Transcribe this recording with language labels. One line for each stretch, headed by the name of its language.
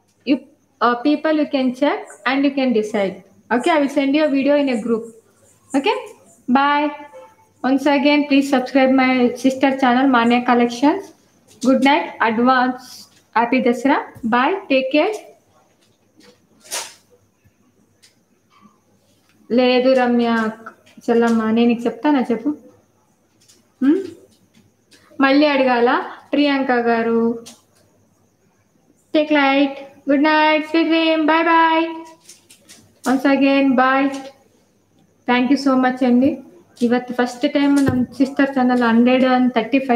English: You people you can check and you can decide. Okay, I will send you a video in a group. Okay, bye. Once again, please subscribe my sister channel Manya Collections. Good night, advance happy Dasara, bye, take care.
Telugu: లేదు రమ్య చెల్లమ్మ, నేను నీకు చెప్తానా చెప్పు. మళ్ళీ అడగాల? ప్రియాంక గారు,
English: Take light, good night, sweet dream, bye bye, once again bye. Thank you so much ಅಂడి.
Kannada: ಇವತ್ತು
English: first time ನಮ್ಮ sister channel 135